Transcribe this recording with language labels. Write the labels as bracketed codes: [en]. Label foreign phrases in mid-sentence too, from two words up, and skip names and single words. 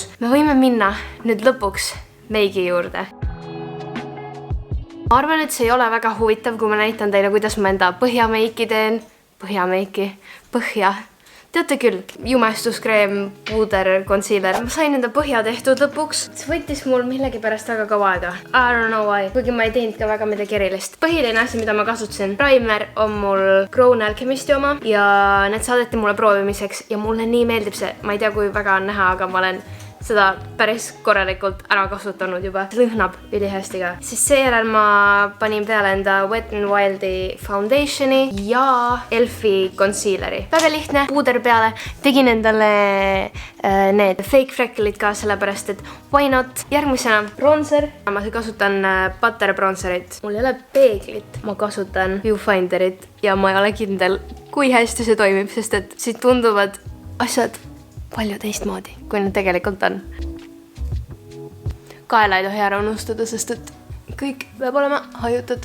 [et] Me võime minna nüüd lõpuks meigi juurde. Ma arvan, et see ei ole väga huvitav, kui ma näitan teile, kuidas ma enda põhjameiki teen. Põhja. Teate küll, jumestuskrem, puuder, concealer. Ma sain enda põhja tehtud lõpuks. See võttis mul millegi pärast väga kaua aega. [en] I don't know why. [et] Kuigi ma ei teinud ka väga midagi erilist. Põhiline asi, mida ma kasutasin. Primer on mul Grown Alchemisti oma ja need saadeti mulle proovimiseks ja mulle nii meeldib see. Ma ei tea, kui väga on näha, aga ma olen seda päris korralikult ära kasutanud juba. See lõhnab ülihästi ka. Siis seejärel ma panin peale enda Wet n Wild'i foundationi ja Elfi concealeri. Väga lihtne, puuder peale. Tegin endale need [en] fake freckle'id [et] ka sellepärast, et [en] why not. [et] Järgmisena bronzer. Ma kasutan [en] butter bronzerit. [et] Mul ei ole peeglit. Ma kasutan viewfinderit ja ma ei ole kindel, kui hästi see toimib, sest et siit tunduvad asjad palju teistmoodi, kui nad tegelikult on. Kaela ei tohi ära unustada, sest et kõik peab olema hajutatud.